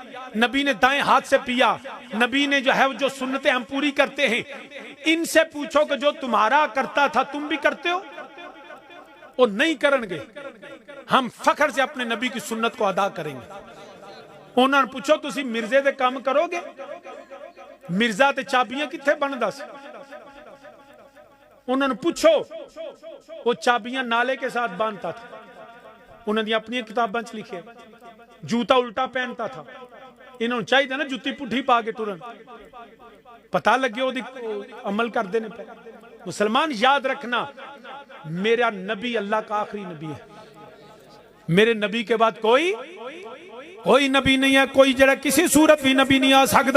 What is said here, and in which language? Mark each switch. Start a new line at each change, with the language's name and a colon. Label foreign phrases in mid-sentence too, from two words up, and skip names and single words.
Urdu: نبی نے دائیں ہاتھ سے پیا، نبی نے جو ہے جو سنتیں ہم پوری کرتے ہیں. ان سے پوچھو کہ جو تمہارا کرتا تھا تم بھی کرتے ہو؟ وہ نہیں کرن گے. ہم فخر سے اپنے نبی کی سنت کو ادا کریں گے. انہوں نے پوچھو
Punjabi: تسی مرزے دے کام کرو گے؟ مرزا تے چابیاں کتھے بن دس؟
Urdu: انہوں نے پوچھو. وہ چابیاں نالے کے ساتھ باندھتا تھا، انہوں نے اپنی کتاباں چ لکھے. جوتا الٹا پہنتا تھا،
Punjabi: انہوں نے چاہیے نا جوتی پٹھی پا کے ٹرن، پتہ لگے وہ عمل کر دینے پہ.
Urdu: مسلمان یاد رکھنا میرا نبی اللہ کا آخری نبی ہے. میرے نبی کے بعد کوئی نبی نہیں ہے، کوئی جڑا کسی صورت بھی نبی نہیں آ سکتا.